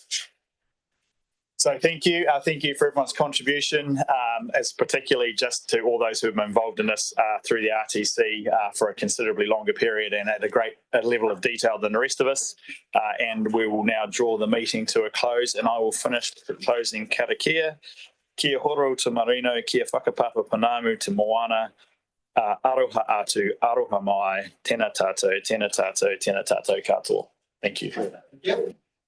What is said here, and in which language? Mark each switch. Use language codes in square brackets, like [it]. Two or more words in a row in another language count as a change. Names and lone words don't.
[en] So thank you. Thank you for everyone's contribution, as particularly just to all those who have been involved in this through the RTC for a considerably longer period and at a level of detail than the rest of us. And we will now draw the meeting to a close, and I will finish the closing karakia. [mi] Kia horo te marino, kia whakapapa panamu te moana, aroha atu, aroha mai, tēnā tātou, tēnā tātou, tēnā tātou katoa. [en] Thank you.